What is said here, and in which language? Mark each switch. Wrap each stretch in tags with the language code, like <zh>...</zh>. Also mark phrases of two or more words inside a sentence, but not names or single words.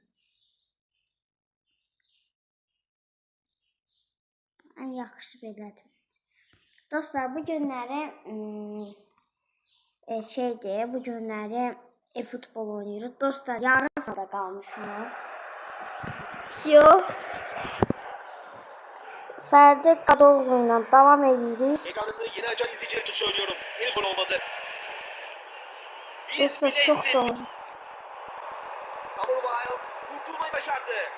<az>Ən yaxşı belədir. Dostlar, bu günləri bu günləri e-futbol oynayırıq. Dostlar, yarım da qalmışıq.</az> <ru>Все.</ru> <az>Ferdi Kadıoğlu'yla devam edirik.</az> <tr>Ekranımda yeni açan izleyiciler için söylüyorum. Henüz gol olmadı. Dostlar, çok doğru. Samurbayev kurtulmayı başardı.</tr>